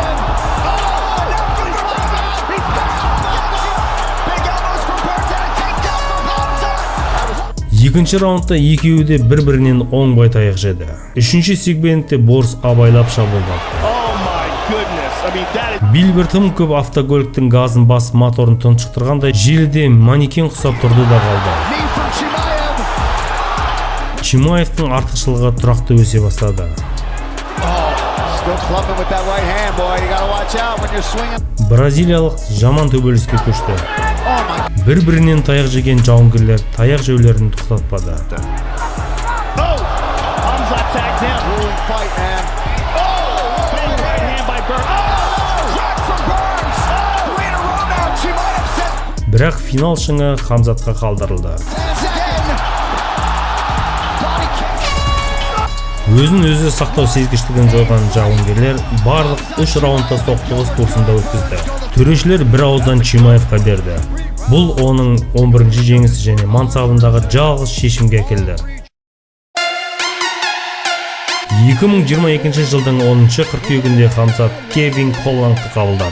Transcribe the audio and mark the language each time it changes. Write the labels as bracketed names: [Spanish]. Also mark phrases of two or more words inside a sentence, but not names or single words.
[Kazakh] Екінші раундта екеуі де бір-бірінен оңбай таяқ жеді. Үшінші сегментте Борс абайлап шабуылдады. Билбер тым көп автокөліктің газын басып моторын тұншықтырғандай желіде манекен құсап тұрды да қалды. [English] Knee from Chimaev. [Kazakh] Чимаевтың артықшылығы тұрақты өсе бастады. [English] Still clubbing with that right hand, boy. You gotta watch out when you're swinging. [Kazakh] Бразилиялық жаман төбелеске көшті. [English] Oh my. [Kazakh] Бір-бірінен таяқ жеген жауынгерлер таяқ жеулерін тоқтатпады. [English] Hamza tagged him. Grueling fight, man. Big right hand by Burns. Shot from Burns. 3 in a row now. Chimaev says [Kazakh] Бірақ финал шыңы Хамзатқа қалдырылды. [English] Again. Body kick. [Kazakh] Өзін-өзі сақтау сезгіштігін жойған жауынгерлер барлық 3 раундта соқтығыс курсында өткізді. Төрешілер бір ауыздан Чимаевқа берді. Бұл оның 11-ші жеңісі және мансабындағы жалғыз шешімге әкелді. 2022 жылдың 10 қыркүйегінде Хамзат Кевин Холландты қабылдады.